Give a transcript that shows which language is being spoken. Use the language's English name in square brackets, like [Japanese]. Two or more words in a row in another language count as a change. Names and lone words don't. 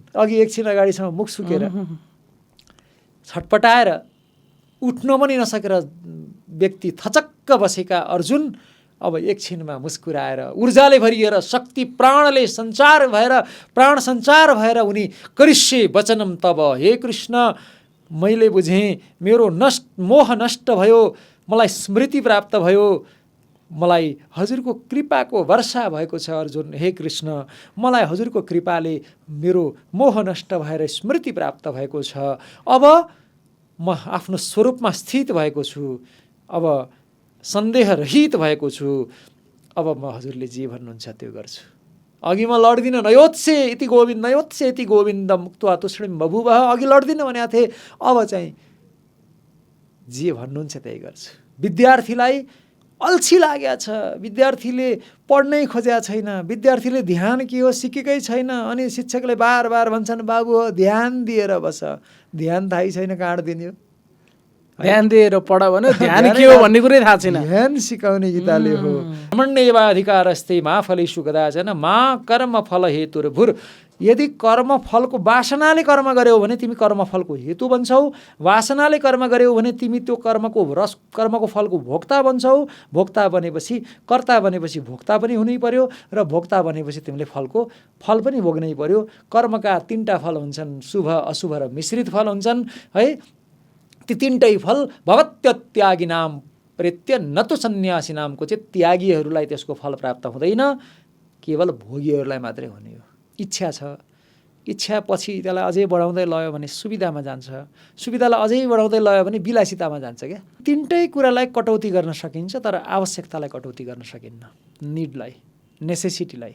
[Nepali] अघि एकछिन अगाडिसम्म मुख सुकेर छटपटाएर उठ्न पनि नसकेर व्यक्ति थचक्क बसेका अर्जुन अब एकछिनमा मुस्कुराएर ऊर्जाले भरिएर शक्ति प्राणले सञ्चार भएर, प्राण सञ्चार भएर उनी [Sanskrit] करिष्ये वचनम [Nepali] तब, हे कृष्ण मैले बुझेँ, मेरो मोह नष्ट भयो, मलाई स्मृति प्राप्त भयो, मलाई हजुरको कृपाको वर्षा भएको छ अर्जुन। हे कृष्ण मलाई हजुरको कृपाले मेरो मोह नष्ट भएर स्मृति प्राप्त भएको छ। अब म आफ्नो स्वरूपमा स्थित भएको छु, अब सन्देह रहित भएको छु, अब म हजुरले जे भन्नुहुन्छ त्यो गर्छु। अघि म लड्दिनँ, [Sanskrit] नयोत्से इति गोविन्द, नयोत्से इति गोविन्द मुक्त्वा तुष्णिं बभूवः, [Nepali] अघि लड्दिनँ भनेको थिएँ, अब चाहिँ जे भन्नुहुन्छ त्यही गर्छु। विद्यार्थीलाई अल्छी लागेको छ, विद्यार्थीले पढ्नै खोजेको छैन, विद्यार्थीले ध्यान के हो सिकेकै छैन, अनि शिक्षकले बार बार भन्छन् बाबु हो ध्यान दिएर बस, ध्यान थाहै छैन कहाँ दिने हो, ध्यान दिएर पढ भने ध्यान के हो भन्ने कुरै थाहा छैन। ध्यान सिकाउने गीताले हो। [Sanskrit] ब्रह्मण्येवा अधिकारस्ते मा फलेषु कदाचन मा कर्म फल हेतुर्भुर। [Nepali] यदि कर्म फलको वासनाले कर्म गर्यौ भने तिमी कर्मफलको हेतु बन्छौ, वासनाले कर्म गर्यौ भने तिमी त्यो कर्मको फलको भोक्ता बन्छौ, भोक्ता बनेपछि कर्ता बनेपछि भोक्ता पनि हुनै पर्यो, र भोक्ता बनेपछि तिमीले फल पनि भोग्नै पर्यो। कर्मका 3टा फल हुन्छन्, शुभ अशुभ र मिश्रित फल हुन्छन् है। ती 3टै फल [Sanskrit] भवत्यत्यागी नाम प्रेत्य न तो सन्यासी [Nepali] नामको चाहिँ त्यागीहरूलाई त्यसको फल प्राप्त हुँदैन, केवल भोगीहरूलाई मात्रै हुने हो। इच्छा छ, इच्छा पछि त्यसलाई अझै बढाउँदै लयो भने सुविधामा जान्छ, सुविधालाई अझै बढाउँदै लयो भने विलासितामा जान्छ क्या। 3टै कुरालाई कटौती गर्न सकिन्छ, तर आवश्यकतालाई कटौती गर्न सकिन्न, निडलाई, नेसेसिटीलाई।